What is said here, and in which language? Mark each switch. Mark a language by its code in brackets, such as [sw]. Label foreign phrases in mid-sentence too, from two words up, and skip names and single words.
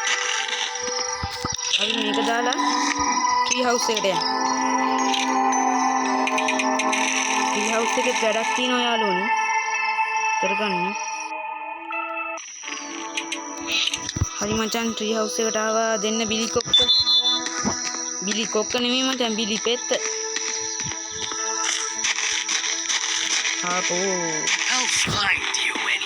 [si] Abi මේක දාලා [en] tree house [si] එකට යන්න. [en] tree house [si] එකේ වැඩක් තියෙනවා යාළුවනේ. කරගන්න. හරි මචං [en] tree house [si] එකට ආවා දෙන්න බිලි කොක්ක. බිලි කොක්ක නෙමෙයි මචං බිලි පෙත්ත. ආපෝ. [en] I'll find you anyway.